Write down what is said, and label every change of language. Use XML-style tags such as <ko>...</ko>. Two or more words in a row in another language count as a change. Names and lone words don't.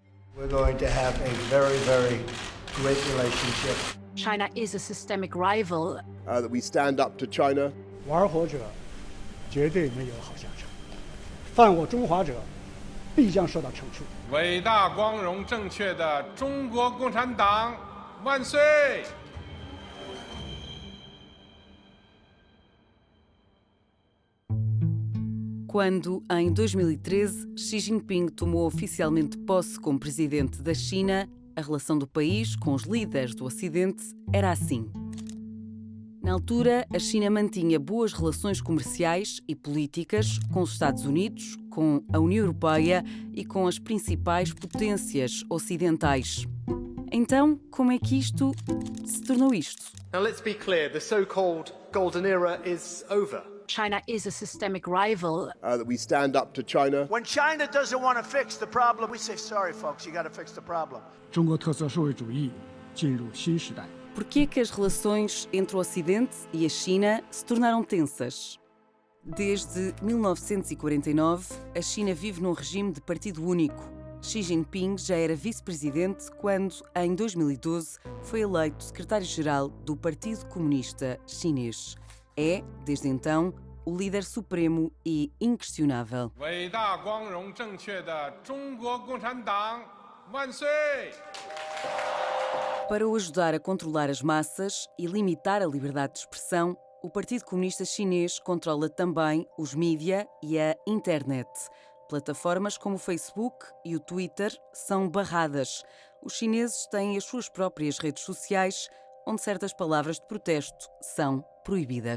<en>We're going to have a very, very great relationship. China is a systemic rival. That we stand up to China.</en> <zh>玩火者绝对没有好下场，犯我中华者必将受到惩处。伟大、光荣、正确的中国共产党万岁！</zh> <pt>Quando, em 2013, Xi Jinping tomou oficialmente posse como presidente da China, a relação do país com os líderes do Ocidente era assim. Na altura, a China mantinha boas relações comerciais e políticas com os Estados Unidos, com a União Europeia e com as principais potências ocidentais. Então, como é que isto se tornou isto?</pt> <en>Now let's be clear, the so-called golden era is over. China is a systemic rival. That we stand up to China. When China doesn't want to fix the problem, we say, sorry, folks, you got to fix the problem.</en> <zh>中国特色社会主义进入新时代。</zh> <pt>Por que é que as relações entre o Ocidente e a China se tornaram tensas? Desde 1949, a China vive num regime de partido único. Xi Jinping já era vice-presidente quando, em 2012, foi eleito secretário-geral do Partido Comunista Chinês. É, desde então, o líder supremo e inquestionável.</pt> <zh>伟大、光荣、正确的中国共产党万岁！</zh> <pt>Para o ajudar a controlar as massas e limitar a liberdade de expressão, o Partido Comunista Chinês controla também os mídia e a internet. Plataformas como o Facebook e o Twitter são barradas. Os chineses têm as suas próprias redes sociais, onde certas palavras de protesto são proibidas.</pt>